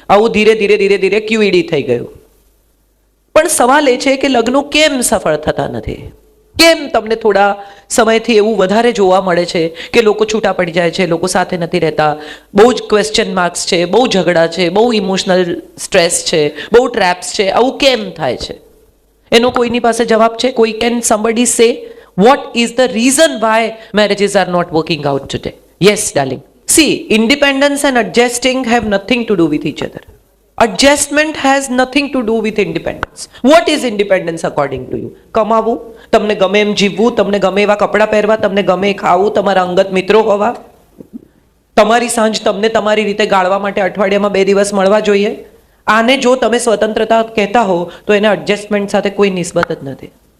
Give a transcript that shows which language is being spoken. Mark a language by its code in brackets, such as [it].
[gu] આવું ધીરે ધીરે ધીરે ધીરે ક્યુઈડી થઈ ગયું. પણ સવાલ એ છે કે લગ્નો કેમ સફળ થતા નથી? કેમ તમને થોડા સમયથી એવું વધારે જોવા મળે છે કે લોકો છૂટા પડી જાય છે, લોકો સાથે નથી રહેતા, બહુ જ ક્વેશ્ચન માર્ક્સ છે, બહુ ઝઘડા છે, બહુ ઇમોશનલ સ્ટ્રેસ છે, બહુ ટ્રેપ્સ છે? આવું કેમ થાય છે? એનો કોઈની પાસે જવાબ છે? કોઈ can [en] somebody say what is the reason why marriages are not working out today? Yes, darling. See, independence and adjusting have nothing to do with each other. Adjustment has nothing to do with independence. What is independence according to you? [gu] કમાવું, તમને ગમે એમ જીવવું, તમને ગમે એવા કપડાં પહેરવા, તમને ગમે ખાવું, તમારા અંગત મિત્રો હોવા, તમારી સાંજ તમને તમારી રીતે ગાળવા માટે અઠવાડિયામાં 2 દિવસ મળવા જોઈએ. આને જો તમે સ્વતંત્રતા કહેતા હો તો એને એડજસ્ટમેન્ટ સાથે કોઈ નિસ્બત જ નથી.